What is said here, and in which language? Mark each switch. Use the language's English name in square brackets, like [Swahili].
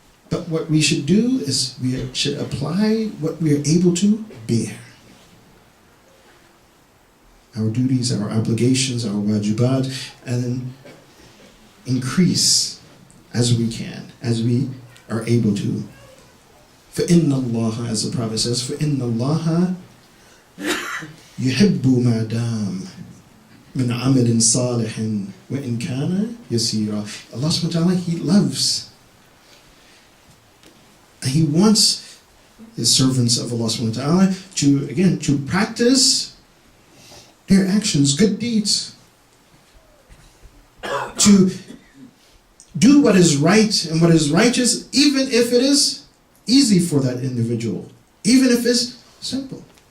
[English] But what we should do is we should apply what we are able to bear. Our duties, our obligations, our wajibat, and then increase as we can, as we are able to. [Arabic] فَإِنَّ اللَّهَ, [English] as the Prophet says, [Arabic] فَإِنَّ اللَّهَ يُحِبُّ مَا دَامَ مِنْ عَمَلٍ صَالِحٍ وَإِنْ كَانَ يَسِيرًا. [English] Allah subhanahu wa ta'ala, He loves. And He wants His servants of Allah subhanahu wa ta'ala to, again, to practice their actions, good deeds. To do what is right and what is righteous, even if it is easy for that individual, even if it's simple.